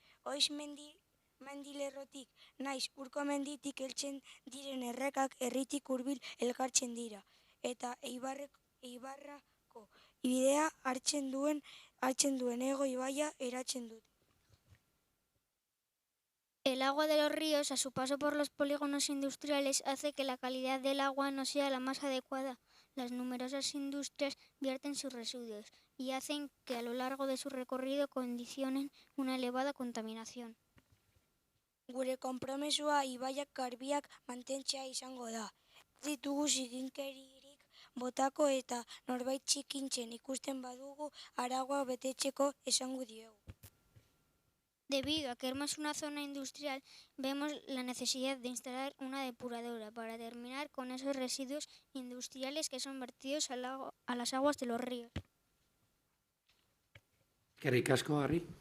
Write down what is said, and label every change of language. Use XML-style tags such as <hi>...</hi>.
<eu>Oiz mendilerrotik, naiz urko menditik heltzen diren errekak herritik hurbil elkartzen dira, eta Eibarrako bidea hartzen duen Ego ibaia eratzen dute.</eu> <es>El agua de los ríos, a su paso por los polígonos industriales, hace que la calidad del agua no sea la más adecuada. Las numerosas industrias vierten sus residuos y hacen que a lo largo de su recorrido condicionen una elevada contaminación.</es> <eu>Gure konpromesua ibaiak garbiak mantentzea izango da. Ez ditugu zikinkeririk botako eta norbait txikintzen ikusten badugu arauak betetzeko esango diegu.</eu> <es>Debido a que Ermua es una zona industrial, vemos la necesidad de instalar una depuradora para terminar con esos residuos industriales que son vertidos a las aguas de los ríos.</es> <eu>Eskerrik asko, Harri.</eu>